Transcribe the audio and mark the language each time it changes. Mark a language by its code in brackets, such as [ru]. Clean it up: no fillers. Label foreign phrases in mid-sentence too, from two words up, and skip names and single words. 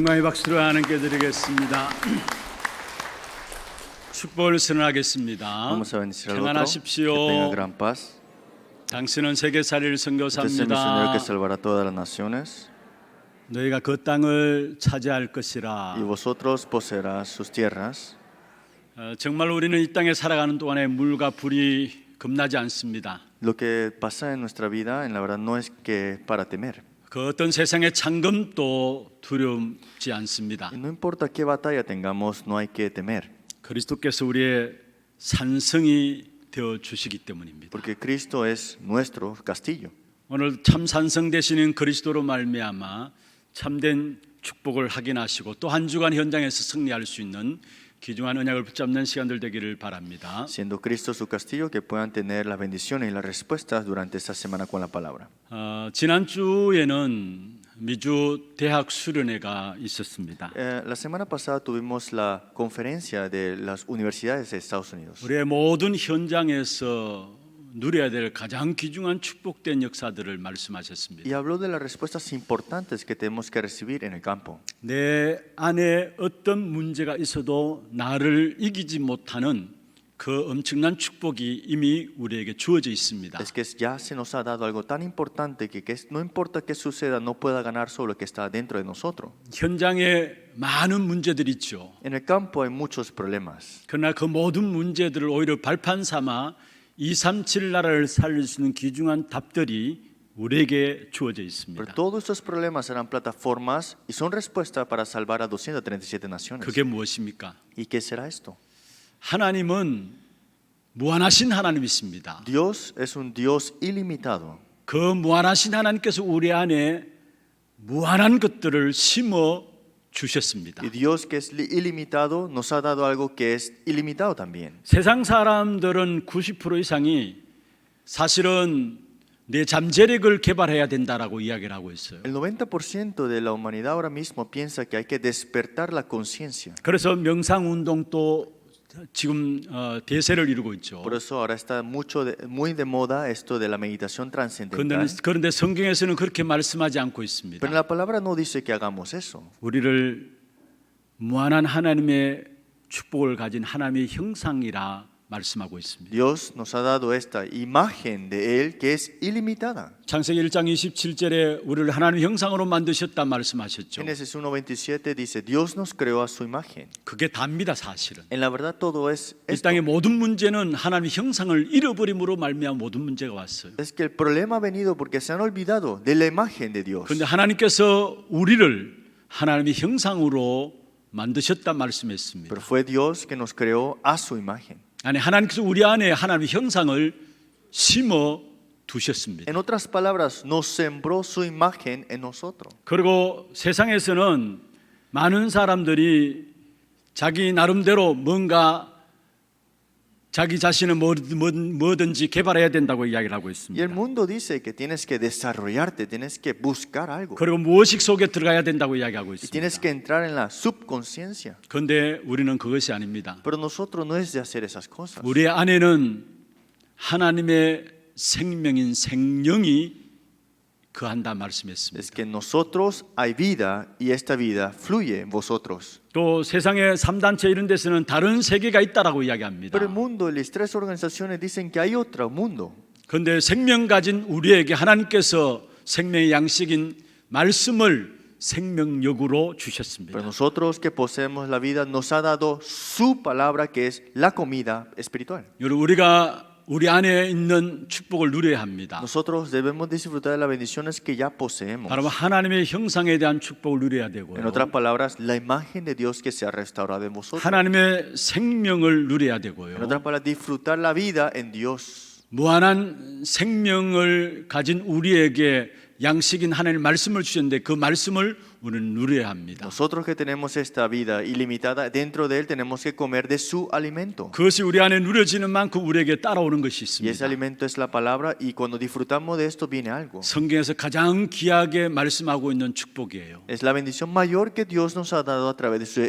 [ko] 박수로 하나님께 드리겠습니다. 축복을 선언하겠습니다. [es] Vamos a bendecir al otro. Que [ko] 평안하십시오. [es] tenga gran paz. [ko] 당신은 세계살이를 [es] Este es el misionero [ko] 선교사입니다. [es] que salvará todas las naciones. [ko] 너희가 그 땅을 차지할 것이라. [es] Y vosotros poseerás sus tierras. [ko] 정말 우리는 이 땅에 살아가는 동안에 물과 불이 겁나지 않습니다. [es] Lo que pasa en nuestra vida, en la verdad, no es que para temer. [ko] 그 어떤 세상의 창금도 두렵지 않습니다. [es] Y no importa qué batalla tengamos, no hay que temer. [ko] 그리스도께서 우리의 산성이 되어 주시기 때문입니다. [es] Porque Cristo es nuestro castillo. [ko] 오늘 참 산성 되시는 그리스도로 말미암아 참된 축복을 확인하시고 또 한 주간 현장에서 승리할 수 있는 귀중한 언약을 붙잡는 시간들 되기를 바랍니다. [es] Siendo Cristo su castillo, que puedan tener las bendiciones y las respuestas durante esta semana con la palabra. [ko] 지난주에는 미주 대학 수련회가 있었습니다. [es] La semana pasada tuvimos la conferencia de las universidades de Estados Unidos. [ko] 우리의 모든 현장에서 누려야 될 가장 귀중한 축복된 역사들을 말씀하셨습니다. [es] Y habló de las respuestas importantes que tenemos que recibir en el campo. [ko] 내 안에 어떤 문제가 있어도 나를 이기지 못하는 그 엄청난 축복이 이미 우리에게 주어져 있습니다. [es] Es que ya se nos ha dado algo tan importante que no importa qué suceda, no pueda ganar sobre lo que está dentro de nosotros. [ko] 현장에 많은 문제들이 있죠. [es] En el campo hay muchos problemas. [ko] 그러나 그 모든 문제들을 오히려 발판 삼아 237 나라를 살릴 수 있는 귀중한 답들이 우리에게 주어져 [es] Pero [ko] 있습니다. [es] todos estos problemas serán plataformas y son respuesta para salvar a 237 naciones. [ko] 그게 무엇입니까? [es] ¿Y qué será esto? [ko] 하나님은 무한하신 하나님이십니다. [es] Dios es un Dios ilimitado. [ko] 그 무한하신 하나님께서 우리 안에 무한한 것들을 심어 주셨습니다. [es] Y Dios que es ilimitado nos ha dado algo que es ilimitado también. [ko] 세상 사람들은 90% 이상이 사실은 내 잠재력을 개발해야 된다라고 이야기를 하고 있어요. [es] El 90% de la humanidad ahora mismo piensa que hay que despertar la conciencia. [ko] 그래서 명상 운동도 지금 대세를 이루고 있죠. [es] Por eso ahora está muy de moda esto de la meditación trascendental. [ko] 그런데 성경에서는 그렇게 말씀하지 않고 있습니다. [es] Pero la palabra no dice que hagamos eso. [ko] 우리를 무한한 하나님의 축복을 가진 하나님의 형상이라 말씀하고 있습니다. [es] Dios nos ha dado esta imagen de Él que es ilimitada. [ko] 창세기 1장 27절에 우리를 하나님의 형상으로 만드셨다 말씀하셨죠. [es] Génesis 1:27 dice Dios nos creó a su imagen. [ko] 그게 답니다, 사실은. [es] En la verdad todo es [ko] 이 [es] esto. [ko] 땅의 모든 문제는 하나님의 형상을 잃어버림으로 말미암아 모든 문제가 왔어요. [es] Es que el problema ha venido porque se han olvidado de la imagen de Dios. [ko] 그런데 하나님께서 우리를 하나님의 형상으로 만드셨다 말씀했습니다. [es] Pero fue Dios que nos creó a su imagen. [ko] 아니, 하나님께서 우리 안에 하나님의 형상을 심어 두셨습니다. [es] En otras palabras, nos sembró su imagen en nosotros. [ko] 그리고 세상에서는 많은 사람들이 자기 나름대로 뭔가 자기 자신을 뭐든지 개발해야 된다고 이야기를 하고 [es] Y el [ko] 있습니다. [es] mundo dice que tienes que desarrollarte, tienes que buscar algo. [ko] 그리고 무의식 속에 들어가야 된다고 이야기하고 [es] Y tienes [ko] 있습니다. [es] que entrar en la subconsciencia. [ko] 그런데 우리는 그것이 아닙니다. [es] Pero nosotros no es de hacer esas cosas. [ko] 우리 안에는 하나님의 생명인 생령이 거한다 말씀했습니다. [es] Es que en nosotros hay vida y esta vida fluye en vosotros. [ko] 또 세상의 3단체 이런 데서는 다른 세계가 있다라고 이야기합니다. [es] Pero el mundo y las tres organizaciones dicen que hay otro mundo. [ko] 그런데 생명 가진 우리에게 하나님께서 생명의 양식인 말씀을 생명력으로 주셨습니다. [es] Pero nosotros que poseemos la vida nos ha dado su palabra que es la comida espiritual. [ko] 여러분, 우리가 우리 안에 있는 축복을 누려야 합니다. [es] Nosotros debemos disfrutar de las bendiciones que ya poseemos. [ko] 바로 하나님의 형상에 대한 축복을 누려야 되고요. [es] En otras palabras, la imagen de Dios que se ha restaurado en vosotros. [ko] 하나님의 생명을 누려야 [es] En [ko] 되고요. [es] otras palabras, disfrutar la vida en Dios. [ko] 무한한 생명을 가진 우리에게 양식인 하나님의 말씀을 주셨는데 그 말씀을 우리는 누려야 합니다. [es] Nosotros que tenemos esta vida ilimitada, dentro de Él tenemos que comer de su alimento. [ko] 그것이 우리 안에 누려지는 만큼 우리에게 따라오는 것이 [es] Y ese [ko] 있습니다. [es] alimento es la palabra y cuando disfrutamos de esto viene algo. [ko] 성경에서 가장 귀하게 말씀하고 있는 축복이에요. [es] Es la bendición mayor que Dios nos ha dado a través de sus